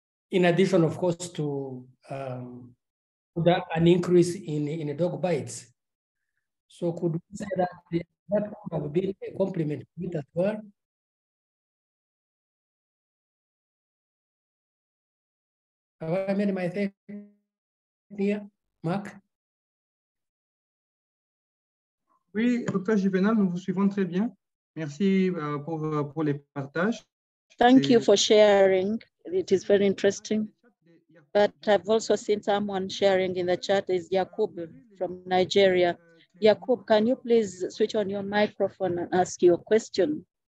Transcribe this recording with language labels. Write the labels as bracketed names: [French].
[English] In addition, of course, to an increase in dog bites. So could we say that that could have been a complement to it as well? Have I made myself clear, Marc? [French] Oui, docteur Juvenal, nous vous suivons très bien. Merci pour les partages. [English] Thank you for sharing. It is very interesting. But I've also seen someone sharing in the chat is Yakub from Nigeria. Yakub, can you please switch on your microphone and ask your question?